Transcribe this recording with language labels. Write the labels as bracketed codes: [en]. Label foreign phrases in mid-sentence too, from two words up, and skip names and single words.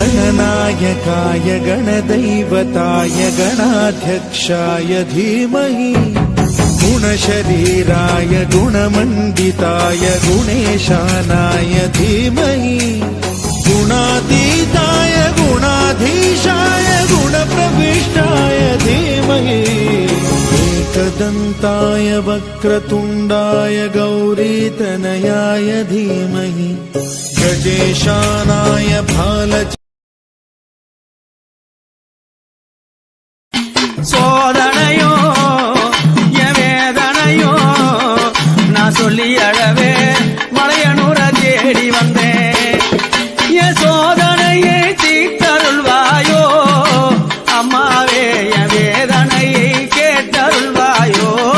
[sa] गणनायकाय गणदैवताय गणाध्यक्षाय धीमहि गुणशरीराय गुणमण्डिताय गुणेशानाय धीमहि गुणातीताय गुणाधीशाय गुणप्रविष्टाय धीमहि एकदन्ताय वक्रतुण्डाय गौरीतनयाय धीमहि गजेशानाय भाल [ta] சோதனையோ வேதனையோ நான் சொல்லி அழவே மலையனூர தேடி வந்தேன். என் சோதனையை தீர்த்தருள்வாயோ அம்மாவே, என் வேதனையை கேட்டருள்வாயோ.